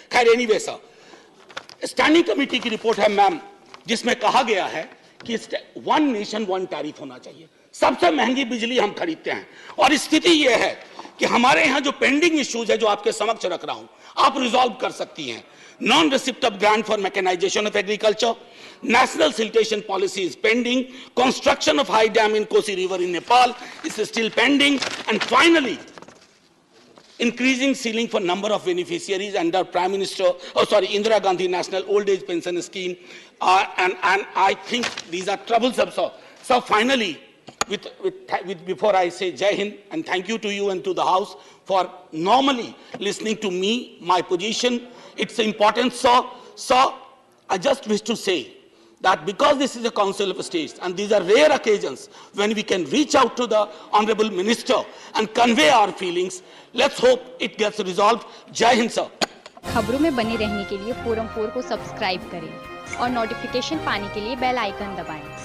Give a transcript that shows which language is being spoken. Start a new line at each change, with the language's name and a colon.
Hindi: खैर anyway sir, standing committee की report है मैम, जिसमें कहा गया है कि वन नेशन वन टैरिफ होना चाहिए। सबसे महंगी बिजली हम खरीदते हैं और स्थिति यह है कि हमारे यहां जो पेंडिंग इश्यूज है जो आपके समक्ष रख रहा हूं, आप रिजॉल्व कर सकती हैं।
English: Non receipt of grant for mechanisation of agriculture, national siltation policy is pending, construction of high dam in Kosi river in Nepal is still pending, and finally increasing ceiling for number of beneficiaries under Indira Gandhi National Old Age Pension Scheme, and I think these are troublesome. So finally, before I say Jai Hind and thank you to you and to the House for normally listening to me, my position, it's important, sir. I just wish to say that because this is a Council of States and these are rare occasions when we can reach out to the Honorable Minister and convey our feelings, let's hope it gets resolved. Jai Hind, sir.
Hindi: खबरों में बने रहने के लिए forum 4 को subscribe करें और notification पाने के लिए बेल आइकन दबाएं।